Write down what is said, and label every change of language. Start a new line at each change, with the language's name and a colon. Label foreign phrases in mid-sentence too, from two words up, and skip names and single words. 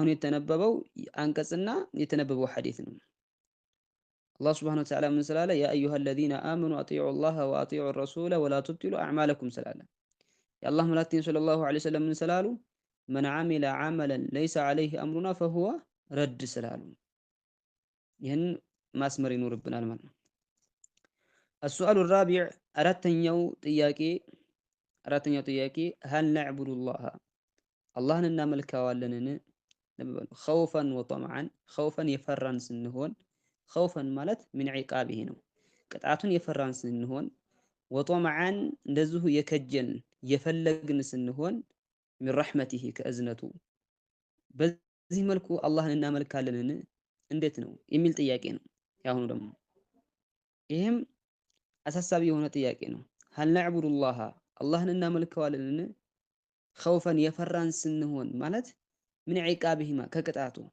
Amharic: የተነበበው አንቀጽና የተነበበው ሐዲስ ነው።
Arabic: الله سبحانه وتعالى
Amharic: ምን ስላለ
Arabic: يا أيها الذين آمنوا أطيعوا الله وأطيعوا الرسول ولا تبطلوا أعمالكم
Amharic: ስላለ የአላህ መላእክተኛ
Arabic: صلى الله عليه وسلم
Amharic: ምን ስላሉ
Arabic: من عمل عملا ليس عليه أمرنا فهو رد
Amharic: ስላሉ ይህን ማስመር ይኖርብናል ማለት ነው።
Arabic: السؤال الرابع
Amharic: አራተኛው ጥያቄ
Arabic: هل نعبد الله
Amharic: አላህን እናመልከዋለንን?
Arabic: خوفا وطمعا خوفا
Amharic: የፈራን ስንሆን ኸውፈን ማለት ምን ዒቃቢሂ ነው ቅጣቱን የፈራን ስንሆን ወጠምዐን እንደዚሁ የከጀን የፈለግን ስንሆን
Arabic: من رحمته
Amharic: ከእዝነቱ በዚህ መልኩ አላህን እናመልካለንን እንዴት ነው የሚል ጥያቄ ነው ያሁኑ ደግሞ። ይህም አሳሳቢ የሆነ ጥያቄ ነው።
Arabic: هل نعبد الله
Amharic: አላህን እናመልከዋለንን ኸውፈን የፈራን ስንሆን ማለት ምን ዒቃቢሂማ ከቅጣቱ